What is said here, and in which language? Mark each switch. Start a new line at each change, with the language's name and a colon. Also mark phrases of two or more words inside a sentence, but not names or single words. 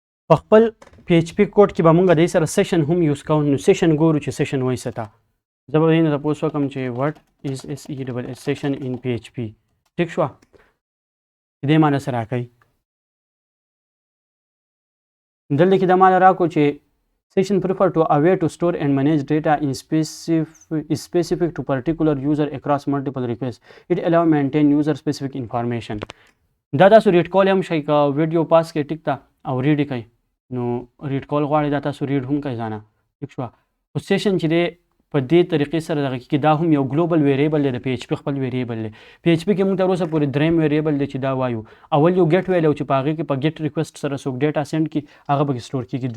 Pashto: په خپل پی ایچ پی کوډ کې به موږ د سره سیشن هم یوز کوو. نو سیشن ګورو چې سیشن وایي څه ته. زه به دې نه تپوس وکړم چې
English: what is S E double S session in PHP.
Pashto: ټیک شوه. دې معنی څه راکوي؟ دلته کې دا معنی راکړو چې
English: session prefer to a way to store and manage data in specific to particular user across multiple requests. It allow maintain user specific information.
Pashto: دا تاسو ریډ کول هم شئ که ویډیو پاس کړئ ټیک ته او ریډ یې کوئ نو ریډ کول غواړئ دا تاسو ریډ هم کوئ ځانه ټیک شوه. خو سیشن چې دی په دې طریقې سره دغه کې دا هم یو
English: global variable
Pashto: دی د پی ایچ پي خپل ویریبل دی. پی ایچ پي کې موږ تر اوسه پورې دریم ویریبل دی چې دا وایو. اول یو ګیټ ویلو چې په هغې کې په
English: GET request
Pashto: سره څوک
English: data send
Pashto: کړي هغه پکې سټور کېږي.